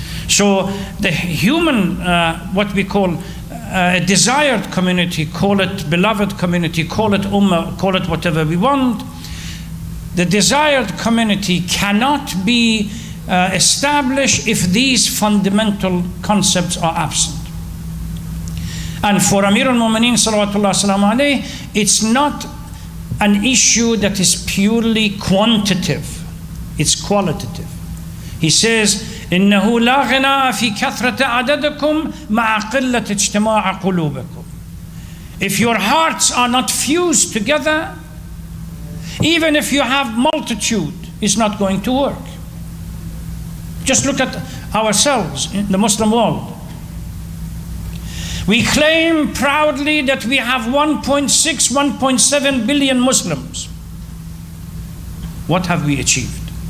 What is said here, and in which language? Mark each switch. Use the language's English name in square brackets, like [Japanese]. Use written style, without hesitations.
[English] So the human, what we call a desired community, call it beloved community, call it ummah, call it whatever we want, the desired community cannot be established if these fundamental concepts are absent. And for Amir al-Mu'mineen salawatullah salamu alayhi, it's not an issue that is purely quantitative, it's qualitative. He says, [Arabic] إنه لا غناء في كثرة عددكم مع قلة اجتماع قلوبكم. [English] If your hearts are not fused together, even if you have multitude, it's not going to work. Just look at ourselves in the Muslim world. We claim proudly that we have 1.6, 1.7 billion Muslims. What have we achieved?